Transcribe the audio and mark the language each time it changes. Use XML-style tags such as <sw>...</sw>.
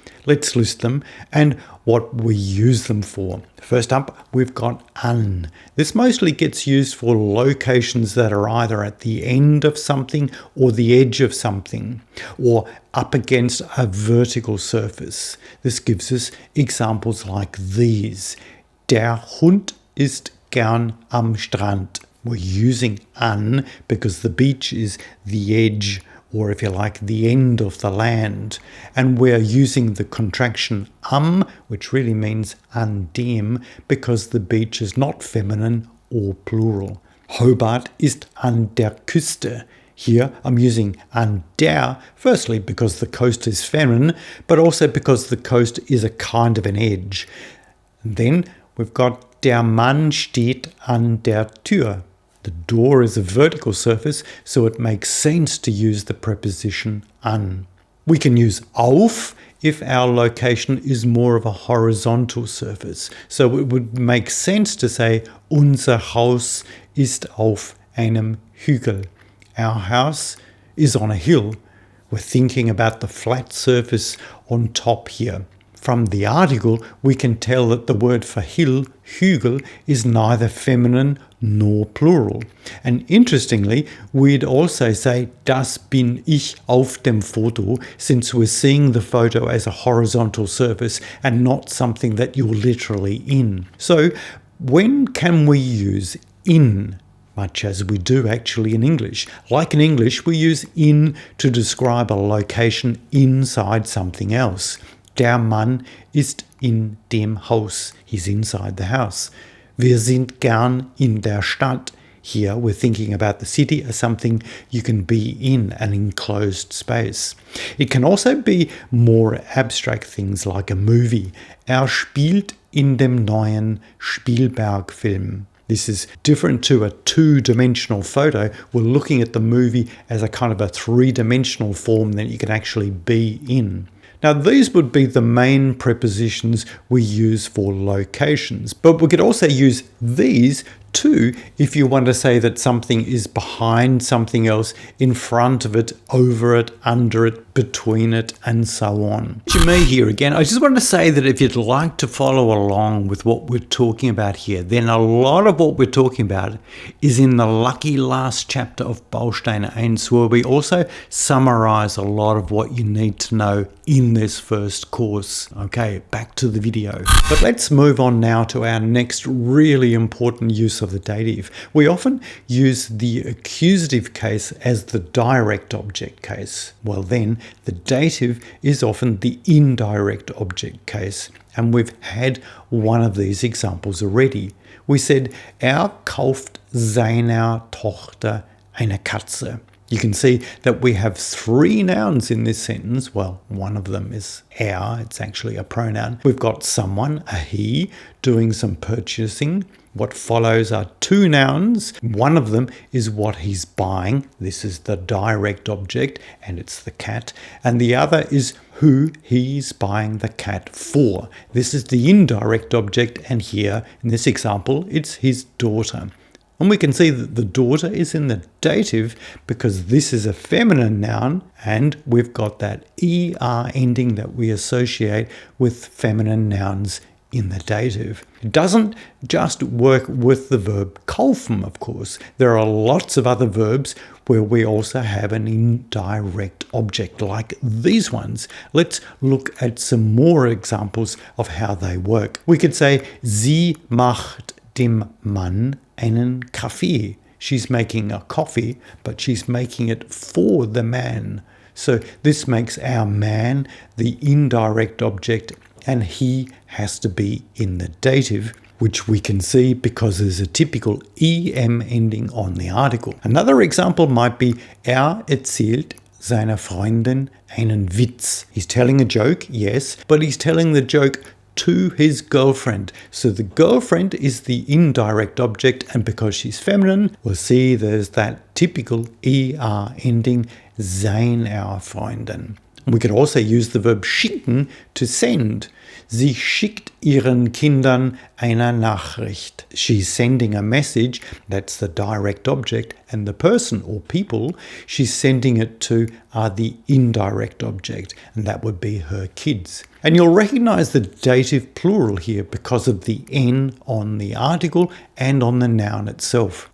<en>Let's list them and what we use them for. First up, we've got an. This mostly gets used for locations that are either at the end of something or the edge of something, or up against a vertical surface. This gives us examples like these.</en> <de>Der Hund ist gern am Strand.</de> <en>We're using an because the beach is the edge, or if you like, the end of the land. And we're using the contraction which really means an dem, because the beach is not feminine or plural.</en> <de>Hobart ist an der Küste.</de> <en>Here I'm using an der, firstly because the coast is feminine, but also because the coast is a kind of an edge. And then we've got</en> <de>der Mann steht an der Tür.</de> <en>The door is a vertical surface, so it makes sense to use the preposition an. We can use auf if our location is more of a horizontal surface. So it would make sense to say,</en> <de>unser Haus ist auf einem Hügel.</de> <en>Our house is on a hill. We're thinking about the flat surface on top here. From the article, we can tell that the word for hill, Hügel, is neither feminine nor plural. And interestingly, we'd also say,</en> <de>das bin ich auf dem Foto,</de> <en>since we're seeing the photo as a horizontal surface and not something that you're literally in. So, when can we use in? Much as we do actually in English. Like in English, we use in to describe a location inside something else.</en> <de>Der Mann ist in dem Haus.</de> <en>He's inside the house.</en> <de>Wir sind gern in der Stadt.</de> <en>Here we're thinking about the city as something you can be in, an enclosed space. It can also be more abstract things like a movie.</en> <de>Spielt in dem neuen Spielberg-Film.</de> <en>This is different to a two-dimensional photo. We're looking at the movie as a kind of a three-dimensional form that you can actually be in. Now, these would be the main prepositions we use for locations, but we could also use these too if you want to say that something is behind something else, in front of it, over it, under it, between it, and so on. To me here again, I just want to say that if you'd like to follow along with what we're talking about here, then a lot of what we're talking about is in the lucky last chapter of Bausteine 1, where we also summarize a lot of what you need to know in this first course. Okay, back to the video. But let's move on now to our next really important use of the dative. We often use the accusative case as the direct object case. Well then, the dative is often the indirect object case. And we've had one of these examples already. We said,</en> <de>kauft seiner Tochter eine Katze.</de> <en>You can see that we have three nouns in this sentence. Well, one of them is it's actually a pronoun. We've got someone, a he, doing some purchasing. What follows are two nouns. One of them is what he's buying. This is the direct object, and it's the cat. And the other is who he's buying the cat for. This is the indirect object, and here, in this example, it's his daughter. And we can see that the daughter is in the dative because this is a feminine noun and we've got that er ending that we associate with feminine nouns in the dative. It doesn't just work with the verb kaufen, of course. There are lots of other verbs where we also have an indirect object like these ones. Let's look at some more examples of how they work. We could say,</en> <de>sie macht dem Mann einen Kaffee.</de> <en>She's making a coffee, but she's making it for the man. So this makes our man the indirect object, and he has to be in the dative, which we can see because there's a typical em ending on the article. Another example might be,</en> <de>erzählt seiner Freundin einen Witz.</de> <en>He's telling a joke, yes, but he's telling the joke to his girlfriend. So the girlfriend is the indirect object, and because she's feminine, we'll see there's that typical er ending,</en> <de>seiner Freundin.</de> <en>We could also use the verb schicken to send.</en> <de>Sie schickt ihren Kindern eine Nachricht.</de> <en>She's sending a message, that's the direct object, and the person or people she's sending it to are the indirect object, and that would be her kids. And you'll recognize the dative plural here because of the N on the article and on the noun itself.</en>